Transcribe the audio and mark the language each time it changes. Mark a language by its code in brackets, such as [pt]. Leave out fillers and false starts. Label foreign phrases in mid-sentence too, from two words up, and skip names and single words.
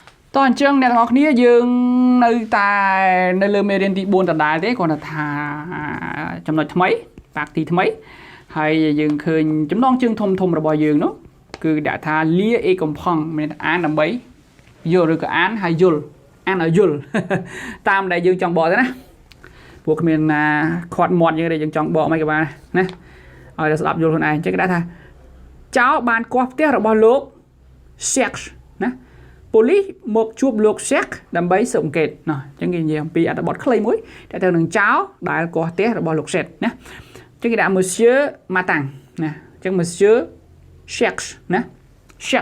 [km] តោះអញ្ចឹងអ្នកទាំងអស់គ្នាយើងនៅតែនៅលើមេរៀនទី4ដដែលទេគ្រាន់តែថាចំណុចថ្មីបាក់ទីថ្មីហើយយើងឃើញចំណងជើងធំរបស់យើងនោះគឺដាក់ថា [fr] lire et comprendre [km] មានអានដើម្បីយល់ឬក៏អានហើយយល់អានឲ្យយល់តាមដែលយើងចង់បកទៅណាពួកគ្មានណាខាត់មាត់យើងទេយើងចង់បកមិនក៏បានណាឲ្យតែស្ដាប់យល់ខ្លួនឯ ងអញ្ចឹងគេដាក់ថាចៅបានគាស់ផ្ទះរបស់លោក Chers ណាប៉ូលីសមកជួបលោក Chers ដើម្បីស៊ើបអង្កេតណោះអញ្ចឹងគេនិយាយអំពីអត្ថបទខ្លីមួយតែទៅនឹងចៅដែលគាស់ផ្ទះរបស់លោក Chers ណាអញ្ចឹងគេដាក់ Monsieur Matin ណាអញ្ចឹង Monsieur Chers ណា Chers